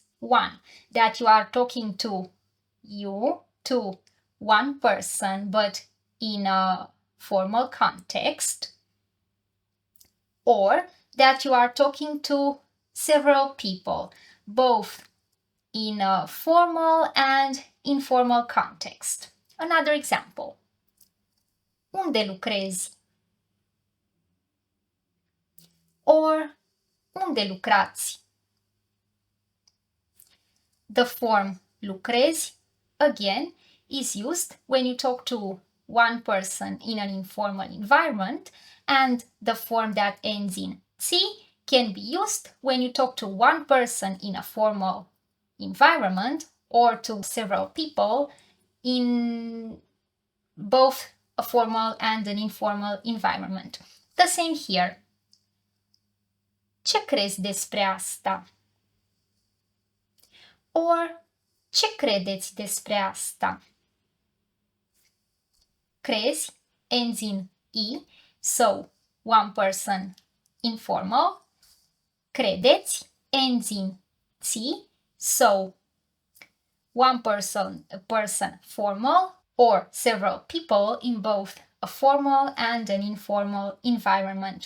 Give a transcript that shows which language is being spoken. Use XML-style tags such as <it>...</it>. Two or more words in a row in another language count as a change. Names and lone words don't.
<en>One, that you are talking to one person, but in a formal context, or that you are talking to several people, both in a formal and informal context. Another example.</en> <ro>Unde lucrezi? Or unde lucrați?</ro> <en>The form lucrezi, again, is used when you talk to one person in an informal environment, and the form that ends in ți can be used when you talk to one person in a formal environment or to several people in both a formal and an informal environment. The same here.</en> <ro>Ce crezi despre asta? Or ce credeți despre asta?</ro> <en>Crezi ends in I, so one person informal. Credeți ends in ți, so one person, a person formal, or several people in both a formal and an informal environment.</en>